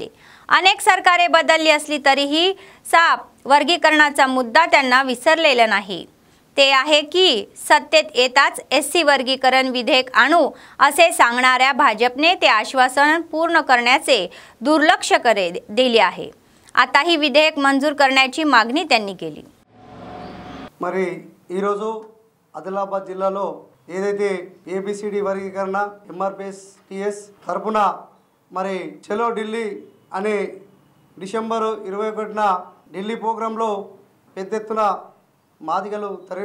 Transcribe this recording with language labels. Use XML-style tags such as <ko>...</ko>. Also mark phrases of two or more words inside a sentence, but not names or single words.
<mr>अनेक सरकारे बदलली असली तरीही साप वर्गीकरणाचा मुद्दा त्यांना विसरलेला नाही. ते आहे की सत्तेत येताच SC वर्गीकरण विधेयक आणू असे सांगणाऱ्या भाजपने ते आश्वासन पूर्ण करण्याचे दुर्लक्ष दिले आहे. आता ही विधेयक मंजूर करण्याची मागणी त्यांनी केली.</mr> <te>మరి ఈ రోజు ఆదిలాబాద్ జిల్లాలో ఏదైతే ABCD వర్గీకరణ MRPS తరపున మరి చలో ఢిల్లీ అనే డిసెంబర్ 21న ఢిల్లీ ప్రోగ్రాంలో పెద్ద ఎత్తున మాదిగలు తరలి</te>